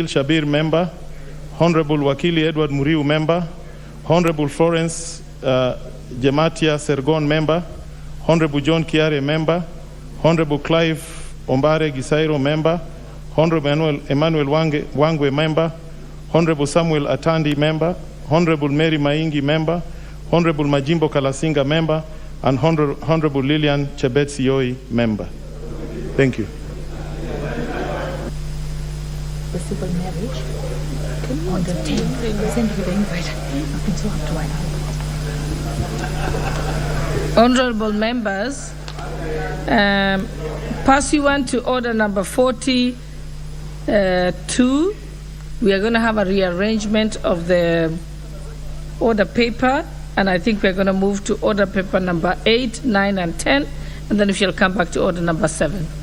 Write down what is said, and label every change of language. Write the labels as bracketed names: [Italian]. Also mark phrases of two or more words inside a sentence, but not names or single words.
[English] Shabir, Member; Honorable Wakili Edward Muriu, Member; Honorable Florence Jematia Sergon, Member; Honorable John Kiare, Member; Honorable Clive Ombare Gisairo, Member; Honorable Emmanuel Wangwe, Member; Honorable Samuel Atandi, Member; Honorable Mary Maingi, Member; Honorable Majimbo Kalasinga, Member; and Honorable Lilian Chebet-Sioi, Member. Thank you. The civil marriage on the 10th. Send you the invite. I can talk to Honorable members, pursuant to order number 42, we are going to have a rearrangement of the order paper, and I think we're going to move to order paper number 8, 9, and 10, and then we shall come back to order number 7.